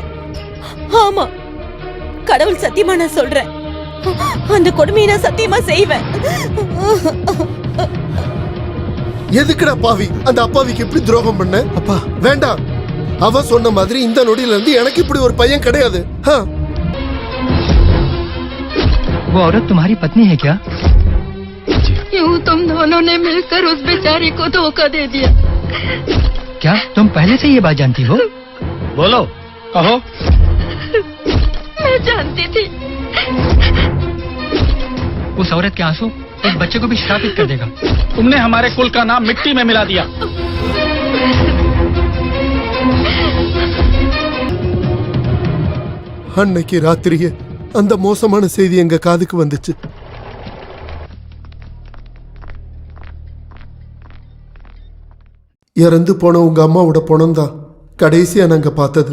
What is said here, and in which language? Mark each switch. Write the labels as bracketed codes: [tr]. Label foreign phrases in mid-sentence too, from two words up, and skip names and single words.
[ta] ஆமா, கடவுள் சத்தியமா நான் சொல்றேன். அந்த கொடுமையை நான் சத்தியமா செய்வேன். எதுக்குடா பாவி அந்த அப்பாவிக்கு இப்படி துரோகம் பண்ண? அப்பா வேண்டாம். அவ சொன்ன மாதிரி இந்த நொடியில இருந்து எனக்கு இப்படி ஒரு பையன் கிடையாது. [hi] वो औरत तुम्हारी पत्नी है क्या? यूं तुम दोनों ने मिलकर उस बेचारी को धोखा दे दिया। क्या तुम पहले से ये बात जानती हो? बोलो, कहो। मैं जानती थी। उस औरत के आंसू इस बच्चे को भी श्रापित कर देगा। तुमने हमारे कुल का नाम मिट्टी में मिला दिया। [ta] அன்னைக்கு ராத்திரியே அந்த மோசமான செய்தி எங்க காதுக்கு வந்துச்சு. இறந்து போன உங்க அம்மாவோட பணம்தான் கடைசியா நாங்க பார்த்தது.